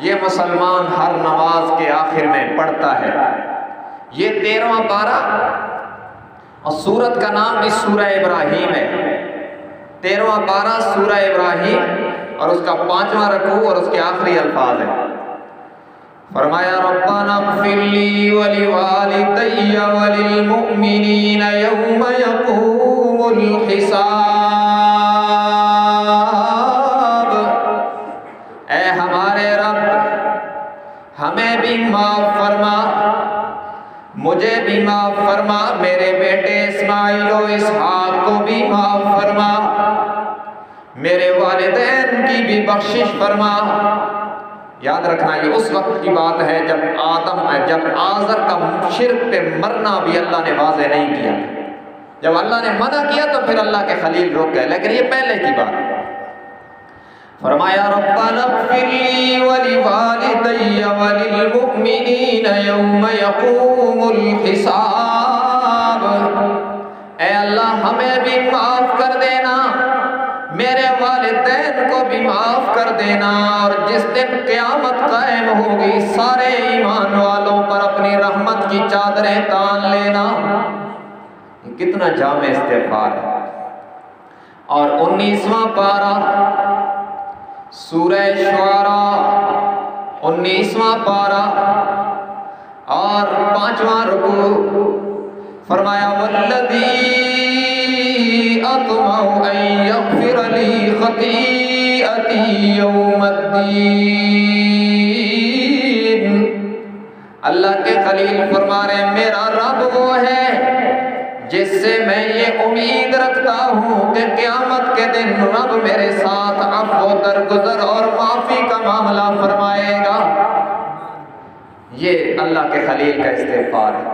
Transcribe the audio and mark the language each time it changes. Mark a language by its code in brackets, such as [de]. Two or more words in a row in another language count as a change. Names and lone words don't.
[hi] ये मुसलमान हर नमाज के आखिर में पढ़ता है ये 13वां पारा और सूरत का नाम भी सूरह इब्राहीम है। 13वां पारा सूरह इब्राहीम और उसका 5वां रकू और उसके आखिरी अल्फाज है। [ar] फरमाया ربنا اغفر لي ولوالدي وللمؤمنين يوم يقوم الحساب. [hi] ऐ हमारे रब, हमें भी माफ़ फरमा, मुझे भी माफ़ फरमा, मेरे बेटे इस्माइल व इसहाक को भी माफ़ फरमा, मेरे वालिदैन की भी बख्शिश फरमा। याद रखना ये उस वक्त की बात है जब आज़र का शिर्क पे मरना भी अल्लाह ने वाज़े नहीं किया। जब अल्लाह ने मना किया तो फिर अल्लाह के खलील रुक गए, लेकिन ये पहले की बात है। [ar] फरमाया ربنا اغفر لي ولوالدي وللمؤمنين يوم يقوم الحساب. [hi] ऐ अल्लाह, हमें भी माफ़ कर देना, मेरे वालिदैन को भी माफ़ कर देना, और जिस दिन क़यामत कायम होगी सारे ईमान वालों पर अपनी रहमत की चादरें तान लेना। कितना जामे इस्तिग़फ़ार है। और 19वां पारा सूरह शुआरा, 19वां पारा और 5वां रुकू। [ar] फरमाया والذي أطمع أن يغفر لي خطيئتي يوم الدين. [hi] अल्लाह के खलील फरमा रहे, मेरा रब वो है जिससे मैं ये उम्मीद रखता हूँ कि क़यामत के दिन रब मेरे साथ अफ़्व दरगुज़र और माफ़ी का मामला फरमाएगा। ये अल्लाह के खलील का इस्तिग़फ़ार है।